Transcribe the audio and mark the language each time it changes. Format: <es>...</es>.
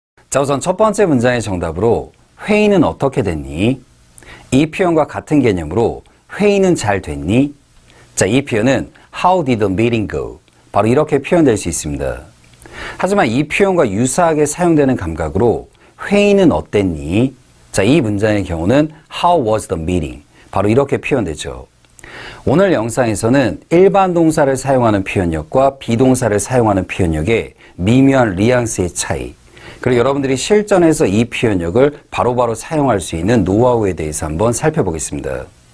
<ko>자, 우선 첫 번째 문장의 정답으로 회의는 어떻게 됐니? 이 표현과 같은 개념으로 회의는 잘 됐니? 자, 이 표현은</ko> <en>How did the meeting go?</en> <ko>바로 이렇게 표현될 수 있습니다. 하지만 이 표현과 유사하게 사용되는 감각으로 회의는 어땠니? 자, 이 문장의 경우는</ko> <en>How was the meeting?</en> <ko>바로 이렇게 표현되죠. 오늘 영상에서는 일반 동사를 사용하는 표현력과 비동사를 사용하는 표현력의 미묘한 뉘앙스의 차이, 그리고 여러분들이 실전에서 이 표현력을 바로바로 사용할 수 있는 노하우에 대해서 한번 살펴보겠습니다.</ko>